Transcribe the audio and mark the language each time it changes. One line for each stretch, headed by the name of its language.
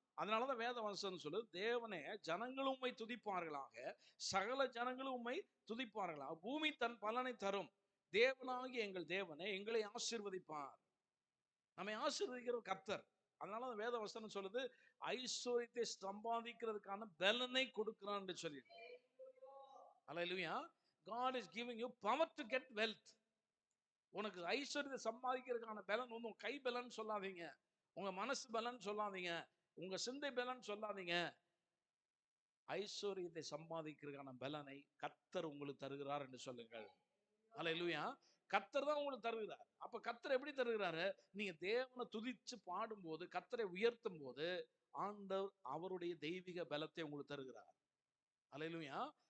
Tamil: அதனாலதான் வேதவசனம் சொல்லுது, தேவனே ஜனங்களும் உம்மை துதிப்பார்களாக, சகல ஜனங்களும் உம்மை துதிப்பார்களாக, பூமி தன் பலனை தரும். தேவனாகி எங்கள் தேவனே எங்களை ஆசீர்வதிப்பார். நம்மை ஆசீர்வதிக்கிற கர்த்தர். அதனால வேதவசனம் சொல்லுது, ஐஸ்வர்யத்தை சம்பாதிக்கிறதுக்கான பலனை கொடுக்கிறான் என்று சொல்லி. அல்லேலூயா.
English: God is giving you power to get wealth.
Tamil: உனக்கு ஐஸ்வர்யத்தை சம்பாதிக்கிறதுக்கான பலன் உன் கை பலன் சொல்லாதீங்க, உங்க மனசு பலன் சொல்லாதீங்க, உங்க சிந்தை பலன் சொல்லாதீங்க. ஐஸ்வர்யத்தை சம்பாதிக்கிறதுக்கான பலனை கர்த்தர் உங்களுக்கு தருகிறார் என்று சொல்லுங்கள். அல்லேலூயா. கர்த்தர் தான் உங்களுக்கு தருகிறார். அப்ப கர்த்தர் எப்படி தருகிறாரு? நீங்க தேவனை துதிச்சு பாடும்போது, கர்த்தரை உயர்த்தும் போது ஆண்டவர் அவருடைய தெய்வீக பலத்தை உங்களுக்கு தருகிறார். அல்லேலூயா.